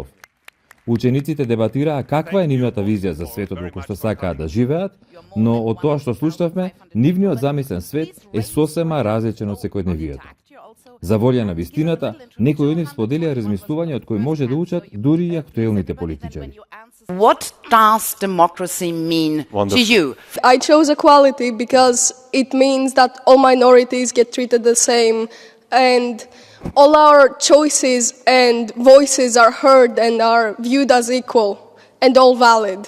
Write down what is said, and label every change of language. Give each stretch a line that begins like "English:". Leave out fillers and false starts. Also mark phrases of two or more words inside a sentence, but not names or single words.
Macedonian: Учениците дебатираа каква е нивната визија за светот во кој што сакаат да живеат, но од тоа што слушнавме, нивниот замислен свет е сосема различен од секојдневието. За волја на вистината, некои од нив споделија размислување од кои може да учат дури и актуелните политичари.
English: What does democracy mean to you? I chose equality because it means that all minorities get treated the same and all our choices and voices are heard and are viewed as equal and all valid.